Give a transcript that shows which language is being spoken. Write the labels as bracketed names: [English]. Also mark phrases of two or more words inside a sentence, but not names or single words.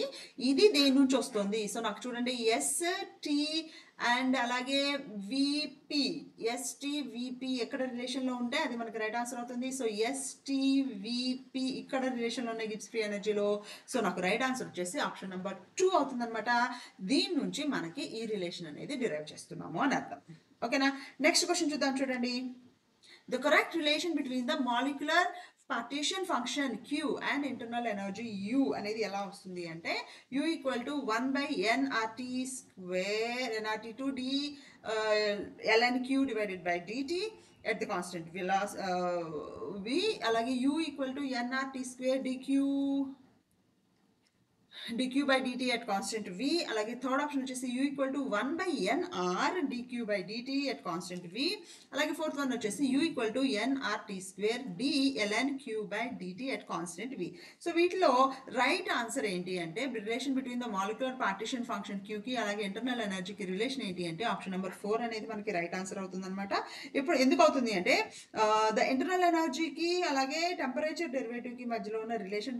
[Telugu] ఇది దేని నుంచి వస్తుంది? సో నాకు చూడండి, ST అండ్ అలాగే VP, ST-VP ఎక్కడ రిలేషన్లో ఉంటే అది మనకి [English] right answer [Telugu] అవుతుంది. సో ST-VP ఇక్కడ రిలేషన్లో ఉన్నాయి [English] Gibbs free energy. [Telugu] సో నాకు [English] right answer [Telugu] వచ్చేసి [English] option number 2 [Telugu] అవుతుంది అనమాట. దీని నుంచి మనకి ఈ రిలేషన్ అనేది డిరైవ్ చేస్తున్నాము అని అర్థం. ఓకేనా? [English] next question [Telugu] చూద్దాం చూడండి. [English] The correct relation between the molecular partition function Q and internal energy U [Telugu] అనేది ఎలా వస్తుంది అంటే [English] U = 1/nRT² nRT2d ln Q / dt at the constant V. [Telugu] అలాగే U = nRT² dq/dt [English] at constant V. [Telugu] అలాగే [English] third option [Telugu] వచ్చేసి U = 1/nR dq/dt [English] at constant V. [Telugu] అలాగే [English] fourth one [Telugu] వచ్చేసి U = nRT² d ln Q/dt [English] at constant V. [Telugu] సో వీటిలో [English] right answer [Telugu] ఏంటి అంటే [English] relation between the molecular partition function [Telugu] Qకి అలాగే [English] internal energy [Telugu] రిలేషన్ ఏంటి అంటే [English] option number 4 [Telugu] అనేది మనకి [English] right answer [Telugu] అవుతుంది అనమాట. ఇప్పుడు ఎందుకు అవుతుంది అంటే [English] the internal energy [Telugu] అలాగే [English] temperature derivative [Telugu] మధ్యలో ఉన్న రిలేషన్ చూపిస్తుంది.